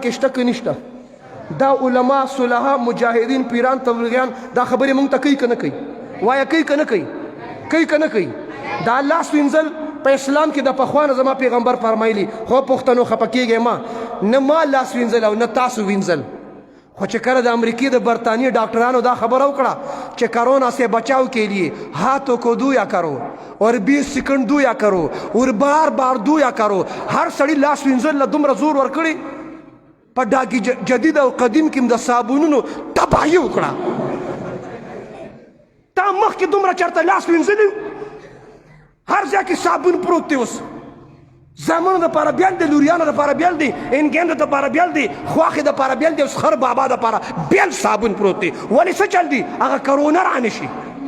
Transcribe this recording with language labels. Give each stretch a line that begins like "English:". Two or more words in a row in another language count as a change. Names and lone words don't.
Pashto: کې شته که نشته دا علما صلحا مجاهدین پیران تبلیغیان دا خبرې موږ ته کوي که نه کوي وایه کوي که نه کوي کوي که نه کوي دا لاس وینځل په اسلام کې د پخوانه زما پیغمبر فرمایلی خو پښتنو خفه کېږئ ما نه ما لاس وینځل او نه تاسو وینځل خو چې کله د امریکې د برطانیې ډاکټرانو دا خبره وکړه چې
Urdu: کرونا سے بچاؤ کے لیے ہاتھوں کو دھویا کرو اور 20 سیکنڈ دھویا کرو اور بار بار دھویا کرو
Pashto: هر سړي لاس وینځل له دومره زور ورکړي په ډاګي جدید او قدیم کې د صابونونو تباهي وکړه تا مخکې دومره چېرته لاس وینځلي هر ځای کې صابون پروت دی اوس زامنو دپاره بیل دی لوریانو دپاره بیل دی انګیندو دپاره بیل دی خواښې دپاره بیل دی اوس خر بابا دپاره بیل صابون پروت دی ولې څه چل دی هغه کرونا را نه شي